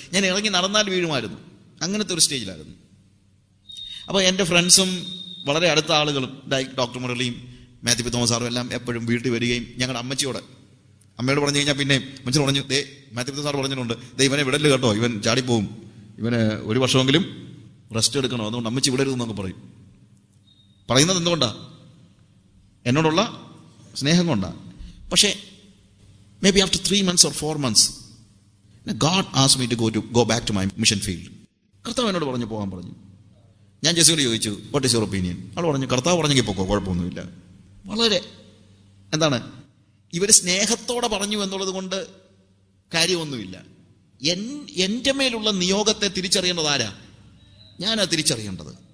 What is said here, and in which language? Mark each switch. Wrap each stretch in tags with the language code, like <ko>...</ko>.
<ml>ഞാൻ ഇറങ്ങി നടന്നാൽ വീഴുമായിരുന്നു, അങ്ങനത്തെ ഒരു സ്റ്റേജിലായിരുന്നു. അപ്പോൾ എൻ്റെ ഫ്രണ്ട്സും വളരെ അടുത്ത ആളുകളും ഡോക്ടർ മുരളിയും മാത്യു പി തോമസ് സാറും എല്ലാം എപ്പോഴും വീട്ടിൽ വരികയും ഞങ്ങളുടെ അമ്മയോട് പറഞ്ഞു കഴിഞ്ഞാൽ പിന്നെ അമ്മച്ചി പറഞ്ഞു, മാത്യു പി സാർ പറഞ്ഞിട്ടുണ്ട്, ഇവനെ വിടല് കേട്ടോ, ഇവൻ ചാടിപ്പോവും, ഇവന് 1 വർഷമെങ്കിലും റെസ്റ്റ് എടുക്കണോ, അതുകൊണ്ട് അമ്മച്ചി വിടരുതെന്നൊക്കെ പറയും. പറയുന്നത് എന്തുകൊണ്ടാണ്? എന്നോടുള്ള സ്നേഹം കൊണ്ടാണ്.</ml> <en>പക്ഷേ may be after 3 months or 4 months God asked me to go back to my mission field.</en> <ml>കർത്താവ് എന്നോട് പോകാൻ പറഞ്ഞു. ഞാൻ ജെസ്സിയോട് ചോദിച്ചു,</ml> <en>What is your opinion?</en> <ml>അവൾ പറഞ്ഞു, കർത്താവ് പറഞ്ഞെങ്കിൽ പോക്കോ, കുഴപ്പമൊന്നുമില്ല. വളരെ എന്താണ്, ഇവർ സ്നേഹത്തോടെ പറഞ്ഞു എന്നുള്ളത് കൊണ്ട് കാര്യമൊന്നുമില്ല. എൻ്റെ മേലുള്ള നിയോഗത്തെ തിരിച്ചറിയേണ്ടത് ആരാ? ഞാനാ തിരിച്ചറിയേണ്ടത്.</ml>